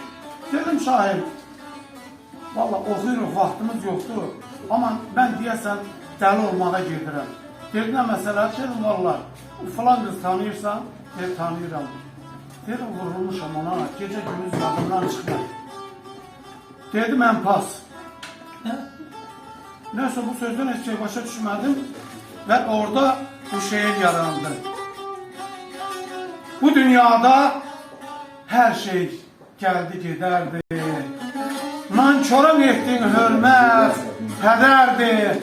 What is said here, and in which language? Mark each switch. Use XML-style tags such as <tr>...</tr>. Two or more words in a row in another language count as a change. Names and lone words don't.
<az>Dedim Şahin, valla oxuyuruq, vaxtımız yoxdur, amma mən deyəsən dəli olmağa gedirəm. Dedim, nə məsələ? Dedim, valla, falan qız tanıyırsan? Dedim, tanıyıram. Dedim, vurulmuşam ona, gecə günüz yadımdan çıxmır. Dedim, mən pas.</az> <tr>Neyse bu sözden hiç şey başa düşmedim ve orada bu şehir yarandı. Bu dünyada her şey geldi giderdi. Nankörün ettiğin hürmet, kederdi.</tr>